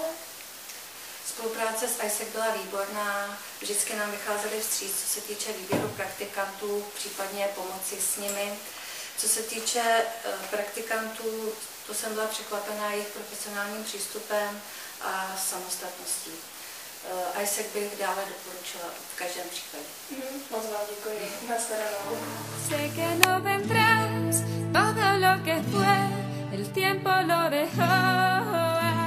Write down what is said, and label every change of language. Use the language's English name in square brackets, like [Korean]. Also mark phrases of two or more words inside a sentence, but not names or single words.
[Czech] Spolupráce s ISEC byla výborná, vždycky nám vycházeli vstříc, co se týče výběru praktikantů, případně pomoci s nimi. Co se týče praktikantů, to jsem byla překvapená jejich profesionálním přístupem a samostatností. ISEC bych dále doporučila v každém případě. Moc vám děkuji. Nashledanou. [Spanish] Sé que no vendrás, todo lo que fue, el tiempo lo dejó.